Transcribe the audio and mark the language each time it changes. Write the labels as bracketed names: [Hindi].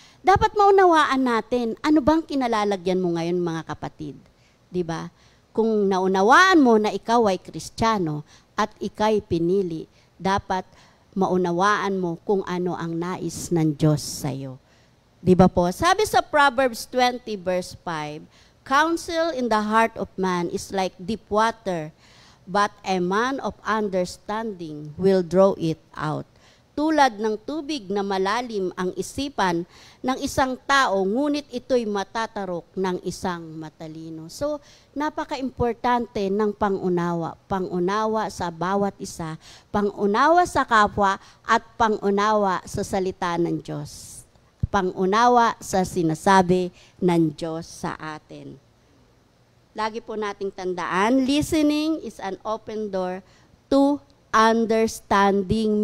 [Filipino] Dapat maunawaan natin, ano bang kinalalagyan mo ngayon mga kapatid? Di ba? Kung naunawaan mo na ikaw ay Kristiyano at ika'y pinili, dapat maunawaan mo kung ano ang nais ng Diyos sa'yo. Di ba po? Sabi sa [English] Proverbs 20 verse 5, counsel in the heart of man is like deep water, but a man of understanding will draw it out. [Filipino] Tulad ng tubig na malalim ang isipan ng isang tao, ngunit ito'y matatarok ng isang matalino. So, napaka-importante ng pangunawa. Pangunawa sa bawat isa, pangunawa sa kapwa, at pangunawa sa salita ng Diyos. Pangunawa sa sinasabi ng Diyos sa atin. Lagi po nating tandaan, [English] listening is an open door to understanding.